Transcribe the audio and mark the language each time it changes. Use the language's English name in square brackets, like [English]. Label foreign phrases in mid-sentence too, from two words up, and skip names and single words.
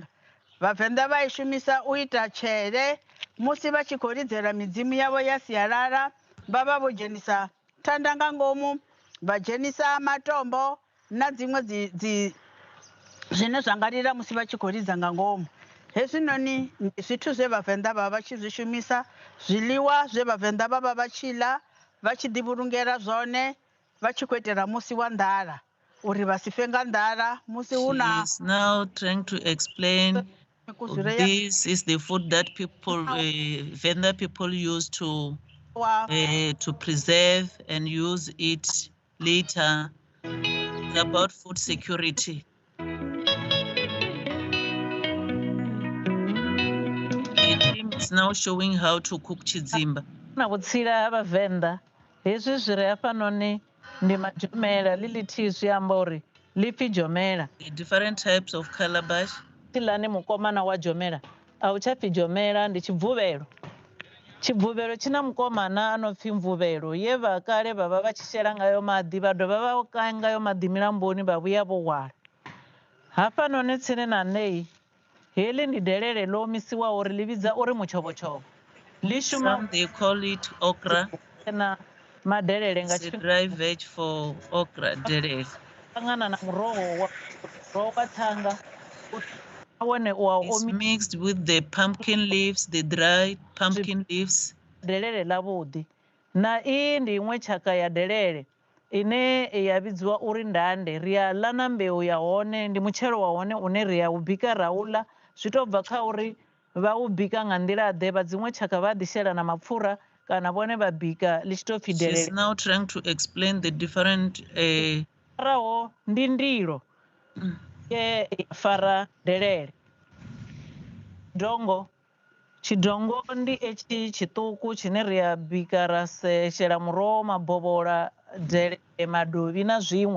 [Venda] Vhavenḓa vha i shumisa u ita tshele musi vha tshi khou lidzela midzimu yavho ya sialala vha vha vho dzhenisa thanda nga ngomu vha dzhenisa matombo na dziṅwe zwine zwa nga lila musi vha tshi khou lidza nga ngomu. Hezwinoni ndi zwithu zwe vhavenḓa vha vha tshi zwi shumisa, zwiḽiwa zwe vhavenḓa vha vha vha tshi ḽa vha tshi ḓi vhulungela zwone vha tshi khou itela musi wa nḓala uri vha si fe nga nḓala musi hu na. [English] She is now trying to explain this is the food that people, Venda people use to preserve and use it later. It's about food security. It's now showing how to cook chidzimba. [Venda] Na vhutsila ha Vhavenḓa hezwi zwi re hafhanoni ndi majomela ḽi zwi amba uri ḽi jomela. [English] The different types of calabash. [Venda] Tilani mukomana wa jomela a u tsha pfi jomela ndi tshibvuvhelo. Tshibvuvhelo tshi na mukomana ano pfi mvuvhelo ye vha kale vha vha vha tshi shela ngayo maḓi vha dovha vha ka ngayo maḓi milamboni vha vhuya vho hwala. Hafhanoni tsini na nei heḽi ndi delele ḽo omisiwa uri ḽi vhidza uri mutshovhotshovho. Ḽi shuma [English] some they call it okra. [Venda] Na madelele nga [English] tshifhinga dry veg for okra delele. [Venda] Ṱangana na muroho wa thanga. [English] It's mixed with the pumpkin leaves, the dried pumpkin leaves. [Venda] Delele ḽavhuḓi na iyi ndi iṅwe tshaka ya delele ine ya vhidziwa uri ndande ri a ḽa na mbeu ya hone ndi mutshelo wa hone une ri a u bika ra u ḽa zwi tou bva kha uri vha u bika nga nḓila ḓe vha dziṅwe tshaka vha ḓi shela na mapfhura kana vhone vha bika ḽi tshi tou pfhi delele. [English] She's now trying to explain the different [Venda] faraho ndi ndilo ye fara delele. Dongo tshidongo ndi etshi tshiṱuku tshine ri a bika ra shela muroho mabovhola delele madovhi na zwiṅwe.